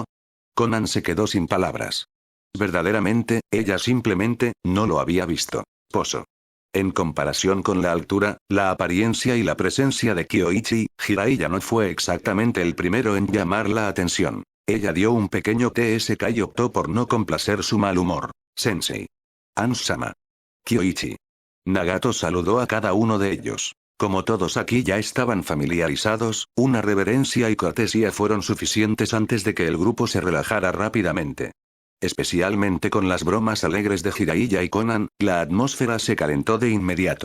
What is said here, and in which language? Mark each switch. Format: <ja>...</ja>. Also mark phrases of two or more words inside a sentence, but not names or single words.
<es>Konan se quedó sin palabras. Verdaderamente, ella simplemente, no lo había visto. Pozo. En comparación con la altura, la apariencia y la presencia de Kyoichi, Jiraiya no fue exactamente el primero en llamar la atención. Ella dio un pequeño TSK y optó por no complacer su mal humor. Sensei. Ans-sama. Kyoichi. Nagato saludó a cada uno de ellos. Como todos aquí ya estaban familiarizados, una reverencia y cortesía fueron suficientes antes de que el grupo se relajara rápidamente. Especialmente con las bromas alegres de Jiraiya y Konan, la atmósfera se calentó de inmediato.</es>